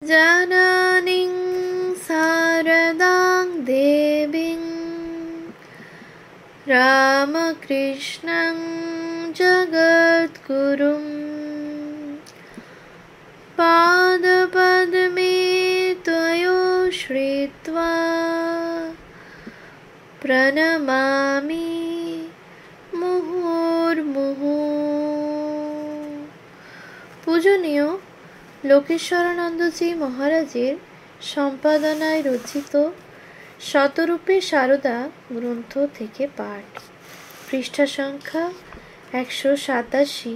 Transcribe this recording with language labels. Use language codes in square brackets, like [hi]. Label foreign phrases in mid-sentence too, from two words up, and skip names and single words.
[sa] जननीं शारदां देवीं रामकृष्णं जगद्गुरुं पादपद्मे त्वयोश्रित्वा प्रणमामि মুহুর্মুহু। [bn] পূজনীয় লোকেশ্বরানন্দজি মহারাজের সম্পাদনায় রচিত শতরূপে সারদা গ্রন্থ থেকে পাঠ। পৃষ্ঠা সংখ্যা 187।